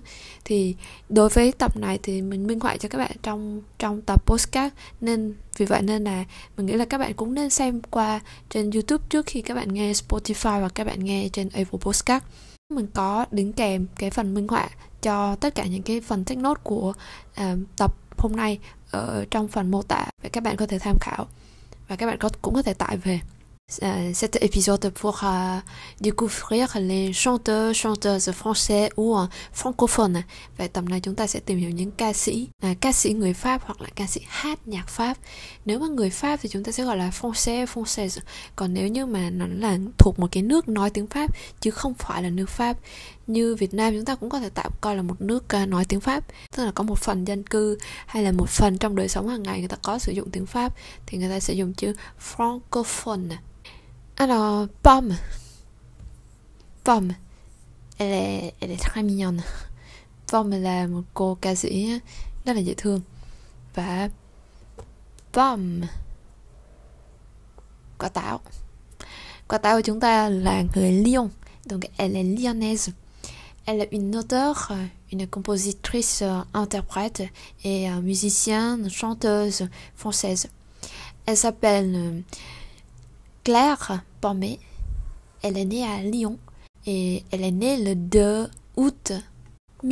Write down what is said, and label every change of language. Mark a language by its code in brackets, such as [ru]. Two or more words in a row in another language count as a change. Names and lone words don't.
[vi] Thì đối với tập này thì mình minh họa cho các bạn trong tập podcast, nên vì vậy nên là mình nghĩ là các bạn cũng nên xem qua trên YouTube trước khi các bạn nghe Spotify hoặc các bạn nghe trên Apple Podcast. Mình có đính kèm cái phần minh họa cho tất cả những cái phần [en] take note [vi] của tập hôm nay ở trong phần mô tả, và các bạn có thể tham khảo và các bạn cũng có thể tải về. [fr] Cet épisode pour découvrir les chanteuses français ou francophones. [vi] Về tập này chúng ta sẽ tìm hiểu những ca sĩ người Pháp hoặc là ca sĩ hát nhạc Pháp. Nếu mà người Pháp thì chúng ta sẽ gọi là française. Còn nếu như mà nó là thuộc một cái nước nói tiếng Pháp chứ không phải là nước Pháp, như Việt Nam chúng ta cũng có thể tạm coi là một nước nói tiếng Pháp, tức là có một phần dân cư hay là một phần trong đời sống hàng ngày người ta có sử dụng tiếng Pháp thì người ta sẽ dùng chữ francophone. [fr] Alors, Pomme, elle est très mignonne. [vi] Pomme là một cô ca sĩ rất là dễ thương. Và Pomme, quả táo của chúng ta là người Lyon, [fr] donc elle est lyonnaise. Elle est une auteure, une compositrice, interprète et musicienne, chanteuse française. Elle s'appelle Claire Pommet. Elle est née à Lyon et elle est née le 2 août 1996.